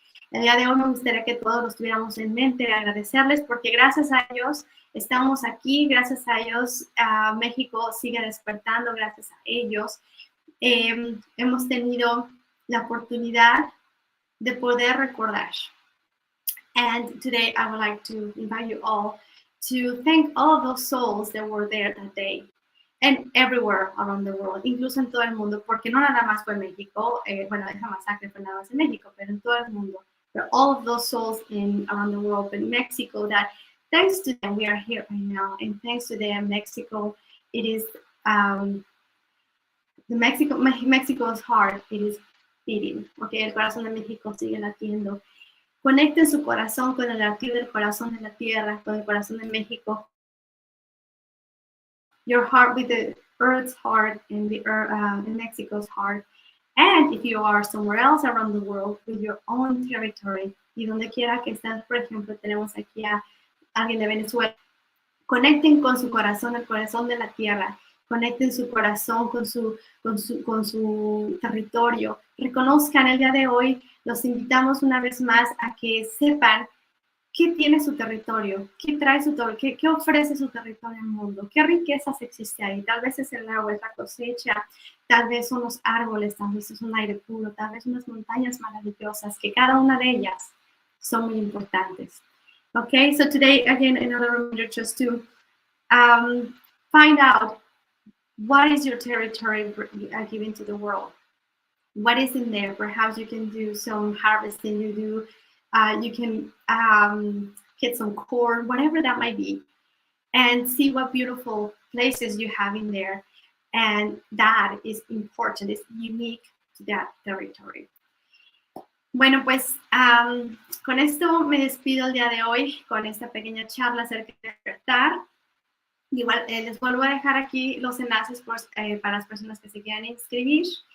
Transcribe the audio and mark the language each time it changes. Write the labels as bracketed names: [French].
[Spanish] El día de hoy me gustaría que todos los tuviéramos en mente, agradecerles, porque gracias a ellos estamos aquí, gracias a ellos México sigue despertando, gracias a ellos hemos tenido la oportunidad de poder recordar. [English] And today I would like to invite you all to thank all of those souls that were there that day. And everywhere around the world, [Spanish] incluso en todo el mundo, porque no nada más fue en México, bueno, esa masacre fue nada más en México, pero en todo el mundo. [English] But all of those souls around the world, but in Mexico, that thanks to them, we are here right now. And thanks to them, Mexico, it is, Mexico's heart, it is beating. [Spanish] Okay, el corazón de México sigue latiendo. Conecten su corazón con el latir del corazón de la tierra, con el corazón de México. [English] Your heart with the earth's heart and the Mexico's heart. And if you are somewhere else around the world with your own territory, [Spanish] y donde quiera que estés, por ejemplo, tenemos aquí a alguien de Venezuela, conecten con su corazón, el corazón de la tierra, conecten su corazón con su territorio, reconozcan el día de hoy, los invitamos una vez más a que sepan qué tiene su territorio, qué trae su territorio, qué ofrece su territorio al mundo, qué riquezas existe ahí. Tal vez es el agua, es la cosecha, tal vez son los árboles, tal vez es un aire puro, tal vez unas montañas maravillosas, que cada una de ellas son muy importantes. [English] Okay, so today, again, another reminder just to find out what is your territory giving to the world. What is in there? Perhaps you can do some harvesting, you can get some corn, whatever that might be, and see what beautiful places you have in there. And that is important, it's unique to that territory. [Spanish] Bueno, pues con esto me despido el día de hoy, con esta pequeña charla acerca de despertar. Igual les vuelvo a dejar aquí los enlaces para las personas que se quieran inscribir.